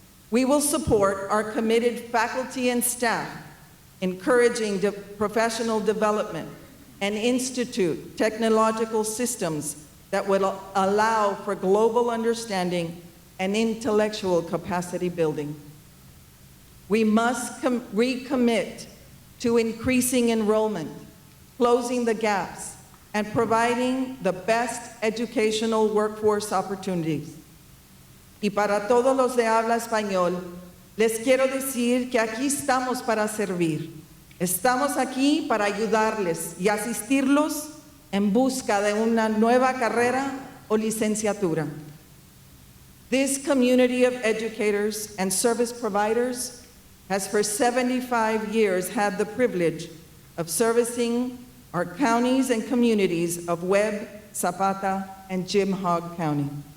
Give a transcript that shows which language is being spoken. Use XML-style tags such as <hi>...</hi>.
<en>We will support our committed faculty and staff, encouraging professional development and institute technological systems that will allow for global understanding and intellectual capacity building. We must recommit to increasing enrollment, closing the gaps, and providing the best educational workforce opportunities.</en> <es>Y para todos los de habla español, les quiero decir que aquí estamos para servir. Estamos aquí para ayudarles y asistirlos en busca de una nueva carrera o licenciatura.</es> <en>This community of educators and service providers has for 75 years had the privilege of servicing our counties and communities of Webb, Zapata, and Jim Hogg County.</en>